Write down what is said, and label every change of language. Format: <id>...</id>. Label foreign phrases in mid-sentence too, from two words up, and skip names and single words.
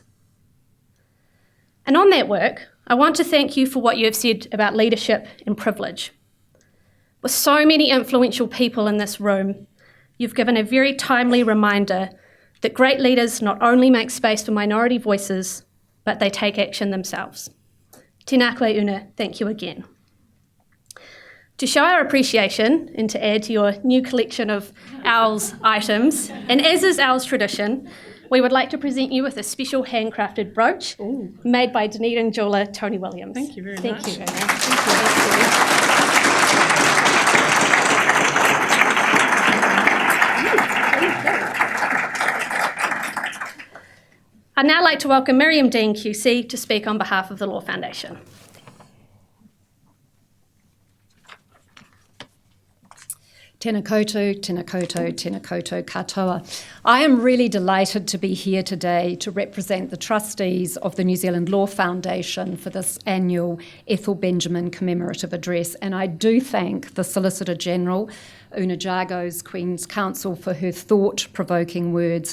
<en>And on that work, I want to thank you for what you have said about leadership and privilege. With so many influential people in this room, you've given a very timely reminder that great leaders not only make space for minority voices, but they take action themselves.</en> <mi>Tēnā koe,</mi> <en>Una, thank you again. To show our appreciation and to add to your new collection of OWLS items, and as is OWLS tradition, we would like to present you with a special handcrafted brooch made by Dunedin jeweller Tony Williams. Thank you very much. Thank you, Una. Thank you. I'd now like to welcome Miriam Dean QC to speak on behalf of the Law Foundation.</en> <mi>Tēnā koutou, tēnā koutou, tēnā koutou katoa.</mi> <en>I am really delighted to be here today to represent the trustees of the New Zealand Law Foundation for this annual Ethel Benjamin commemorative address, and I do thank the Solicitor-General Una Jagose, Queen's Counsel, for her thought-provoking words.</en>